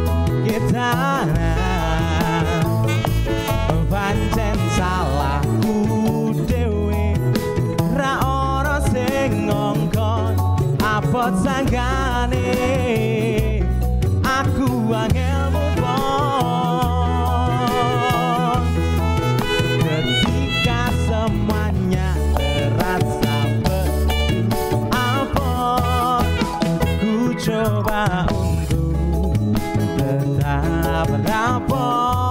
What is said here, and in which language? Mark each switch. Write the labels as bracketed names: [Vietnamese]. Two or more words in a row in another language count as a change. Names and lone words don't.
[Javanese] kedanan, pancen salahku dhewe ra ono sing ngongkon abot sanggane aku angel [English] move on. [Indonesian] Ketika semuanya terasa begitu abot, ku coba untuk tetap rapopo